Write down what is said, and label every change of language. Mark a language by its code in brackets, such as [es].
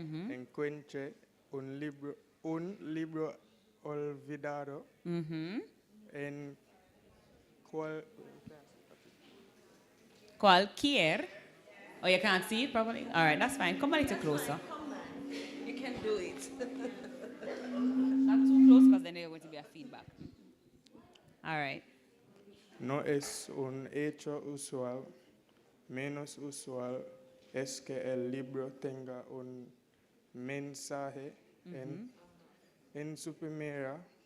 [es] encuentre un libro olvidado en cualquier. [en] Oh, you can't see it properly? All right, that's fine. Come a little closer. You can do it. Not too close because then there's going to be a feedback. All right. [es] no es un hecho usual, menos usual es que el libro tenga un mensaje en su primera